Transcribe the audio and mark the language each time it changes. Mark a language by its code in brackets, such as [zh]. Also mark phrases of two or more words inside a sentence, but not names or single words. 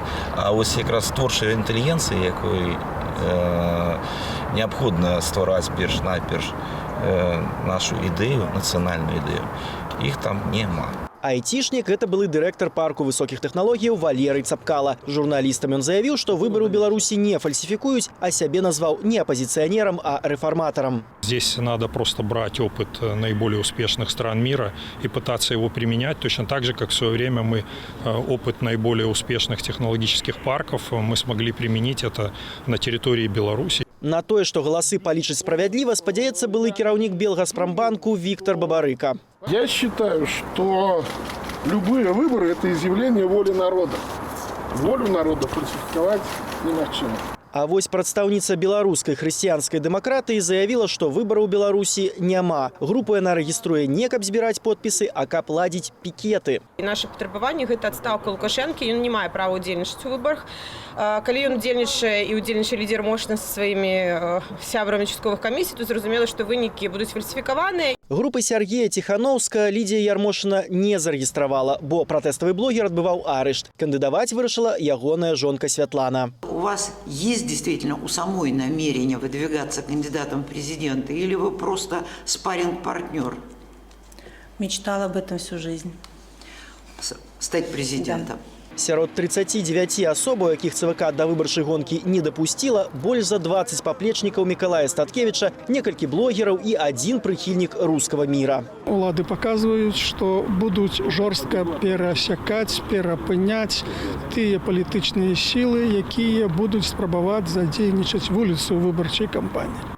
[be] А вось якраз творчая інтэлігенцыя, якой неабходна ствараць перш-найперш нашу ідэю, нацыянальную ідэю, іх там няма. Айцішнік – гэта былы дырэктар парку высокіх тэхналогіяў Валерый Цапкала. Журналістам ён заявіў, што выбары ў Беларусі не фальсифікуюць, а сябе назваў не апозиционером, а реформатором. [ru] Здесь надо просто брать опыт наиболее успешных стран мира и пытаться его применять. Точно так же, как в свое время мы опыт наиболее успешных технологических парков мы смогли применить это на территории Беларуси. [be] На тое, што галасы палічаць справядліва, спадзяецца былы кіраўнік Белгазпромбанку Віктор Бабарыка. [ru] Я считаю, что любые выборы – это изъявление воли народа. Волю народа фальсификовать немагчыма. [be] А вось прадстаўніца беларускай хрысціянскай дэмакратыі заявіла, што выбараў у Беларусі няма. Групу яна рэгіструе не каб збіраць подпісы, а каб ладзіць пікеты. І наше патрабаванне – гэта адстаўка Лукашэнкі, ён не мае права ўдзельнічаць у выбарах. Калі ён удзельнічае і ўдзельнічае лідер Мошна са сваімі сябрамі участковых камісій, то зразумела, што вынікі будуць фальсифікаваныя. Групы Сергея Ціханаўска Лідія Ярмошына не зарэгістравала, бо пратэставы блогер адбываў арышт. Кандыдаваць вырашыла ягоная жонка Святлана. [ru] У вас есть действительно у самой намерение выдвигаться кандидатом в президенты, или вы просто спарринг-партнер? Мечтала об этом всю жизнь. Стать президентом? Да. [be] Сярод 39 асоб, у якіх ЦВК да выбарчай гонкі не дапусціла, больш за 20 паплечнікаў Мікалая Статкевіча, некалькі блогераў і адзін прыхільнік рускага міра. Улады паказваюць, што будуць жорстка перасякаць, перапыняць тыя палітычныя сілы, якія будуць спрабаваць задзейнічаць вуліцу выбарчай кампаніі.